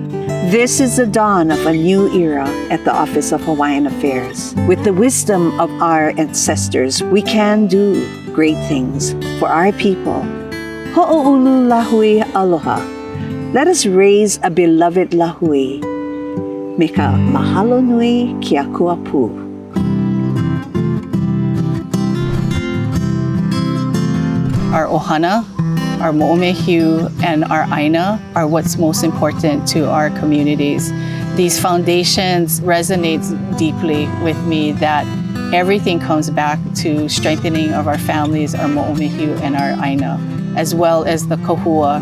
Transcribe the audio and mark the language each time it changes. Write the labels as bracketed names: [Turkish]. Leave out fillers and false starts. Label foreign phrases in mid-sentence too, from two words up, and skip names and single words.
[English] This is the dawn of a new era at the Office of Hawaiian Affairs. With the wisdom of our ancestors, we can do great things for our people. [Hawaiian] Ho'oulu lahui aloha. [English] Let us raise a beloved lahui. [Hawaiian] Me ka mahalo nui ki a kuapu. [English] Our ohana, our mo'omehiu, and our āina are what's most important to our communities. These foundations resonate deeply with me that everything comes back to strengthening of our families, our mo'omehiu, and our āina, as well as the kohua.